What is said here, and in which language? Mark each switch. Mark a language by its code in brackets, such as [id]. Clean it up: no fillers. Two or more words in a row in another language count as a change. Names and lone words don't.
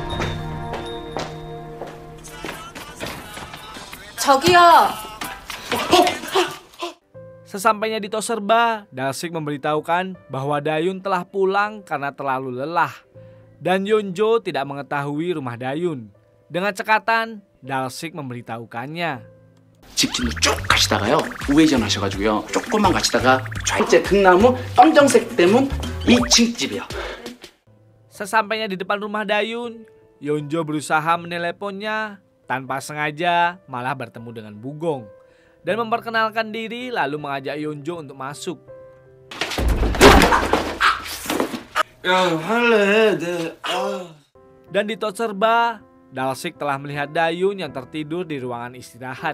[ko] 저기요. [id] Sesampainya di Toserba, Dalsik memberitahukan bahwa Dayun telah pulang karena terlalu lelah. Dan Yeonjo tidak mengetahui rumah Dayun. Dengan cekatan, Dalsik memberitahukannya. [ko] 직진으로 쭉 가시다가요 우회전 하셔가지고요 조금만 가시다가 좌측 등나무 검정색 대문 2층 집이요. [id] Sesampainya di depan rumah Dayun, Yeonjo berusaha meneleponnya. Tanpa sengaja malah bertemu dengan Bugong dan memperkenalkan diri lalu mengajak Yeonjo untuk masuk. Dan di Toserba, Dalsik telah melihat Dayun yang tertidur di ruangan istirahat.